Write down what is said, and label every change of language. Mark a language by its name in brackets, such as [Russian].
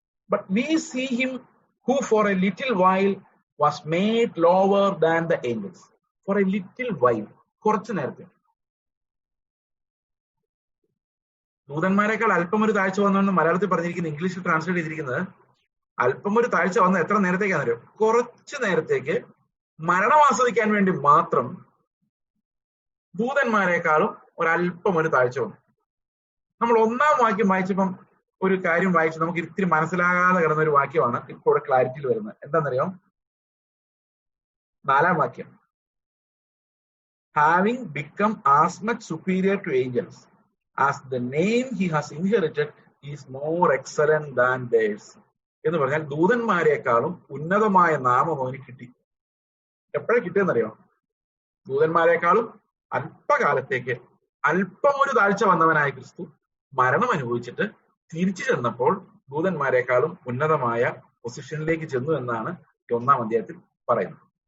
[English] But we see him who for a little while was made lower than the angels. For a little while, [Malayalam] കുറച്ചു നേരത്തെ. ദൂതന്മാരെക്കാൾ അല്പം ഒരു താഴ്ച വന്നെന്ന് മലയാളത്തിൽ പറഞ്ഞിരിക്കുന്നത്, ഇംഗ്ലീഷിൽ ട്രാൻസ്ലേറ്റ് ചെയ്തിരിക്കുന്നത് അല്പം ഒരു താഴ്ച വന്ന എത്ര നേരത്തേക്കാണെന്നറിയോ? കുറച്ചു നേരത്തേക്ക് മരണം ആസ്വദിക്കാൻ വേണ്ടി മാത്രം ദൂതന്മാരെക്കാളും ഒരല്പം ഒരു താഴ്ച വന്നു. നമ്മൾ 1-ാം വാക്യം വായിച്ചപ്പം ഒരു കാര്യം വായിച്ച് നമുക്ക് ഇത്തിരി മനസ്സിലാകാതെ കിടന്ന ഒരു വാക്യമാണ് ഇപ്പോൾ ഇവിടെ ക്ലാരിറ്റിയിൽ വരുന്നത്. എന്താണെന്നറിയോ? 4-ാം വാക്യം, [English] having become as much superior to angels as the name he has inherited is more excellent than theirs. [Malayalam] എന്ന് പറഞ്ഞാൽ ദൂതന്മാരെക്കാളും ഉന്നതമായ നാമം അവന് കിട്ടി. എപ്പോഴാണ് കിട്ടിയെന്നറിയോ? ദൂതന്മാരെക്കാളും അല്പകാലത്തേക്ക് അല്പം ഒരു താഴ്ച വന്നവനായ ക്രിസ്തു മരണം അനുഭവിച്ചിട്ട് തിരിച്ചു ചെന്നപ്പോൾ ദൂതന്മാരെക്കാളും ഉന്നതമായ പൊസിഷനിലേക്ക് ചെന്നു എന്നാണ് 1-ാം അധ്യായത്തിൽ പറയുന്നത്.